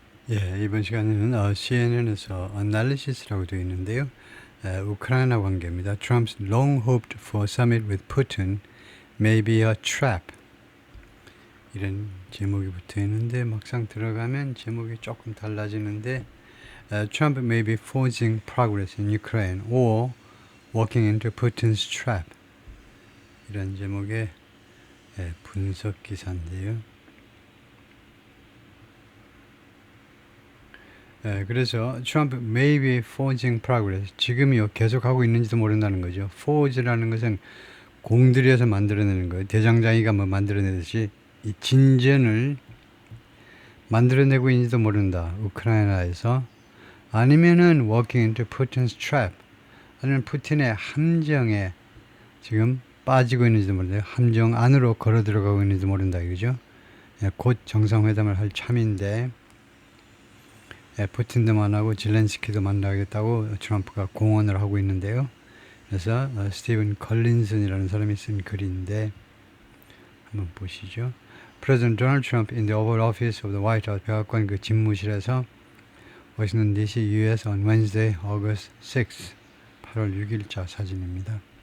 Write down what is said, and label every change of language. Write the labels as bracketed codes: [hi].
[ko] 예, 이번 시간에는 CNN에서 analysis라고 되어 있는데요. 우크라이나 관계입니다. [en] Trump's long hoped for summit with Putin may be a trap. [ko] 이런 제목이 붙어 있는데 막상 들어가면 제목이 조금 달라지는데 [en] Trump may be forging progress in Ukraine or walking into Putin's trap. [ko] 이런 제목의 분석 기사인데요. [en] 그래서 Trump may be forging progress. [ko] 지금이요 계속하고 있는지도 모른다는 거죠. forge라는 것은 공들여서 만들어내는 거예요. 대장장이가 뭐 만들어내듯이 이 진전을 만들어내고 있는지도 모른다. 우크라이나에서. 아니면은 [en] walking into Putin's trap. [ko] 아니면 푸틴의 함정에 지금 빠지고 있는지도 모른다. 함정 안으로 걸어 들어가고 있는지도 모른다. 이거죠. 곧 정상회담을 할 참인데 푸틴도 만나고 질렌스키도 만나겠다고 트럼프가 공언을 하고 있는데요. 그래서 스티븐 컬린슨이라는 사람이 쓴 글인데 한번 보시죠. [en] President Donald Trump in the Oval Office of the White House [ko] 백악관 그 집무실에서 [en] 워싱턴 DC US on Wednesday, August 6, [ko] 8월 6일자 사진입니다.